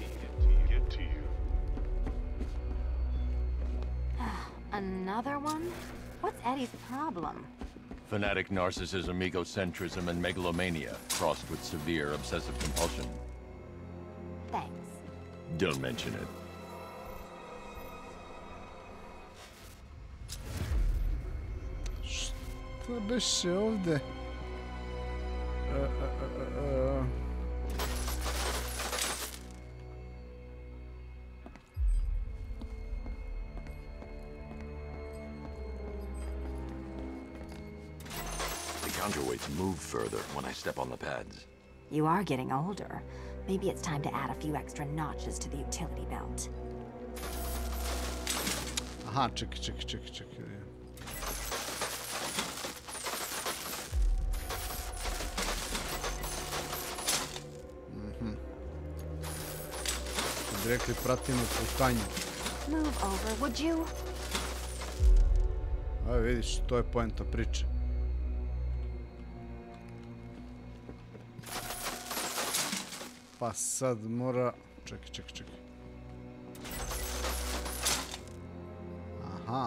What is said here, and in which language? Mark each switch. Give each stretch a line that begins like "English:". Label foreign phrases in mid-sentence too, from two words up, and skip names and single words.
English: Another one? What's Eddie's problem? Fanatic narcissism, egocentrism, and megalomania, crossed with severe obsessive compulsion. Thanks. Don't mention it.
Serbian: Šta beše ovdje?
English: Counterweights move further when I step on the pads. You are getting older. Maybe it's time to add a few extra notches to the utility belt.
Serbian: Aha, čekaj. Kad bi rekli pratimo putanju.
English: Move over, would you?
Serbian: Evo vidiš, to je poenta priče. Pa sad mora... Čekaj. Aha.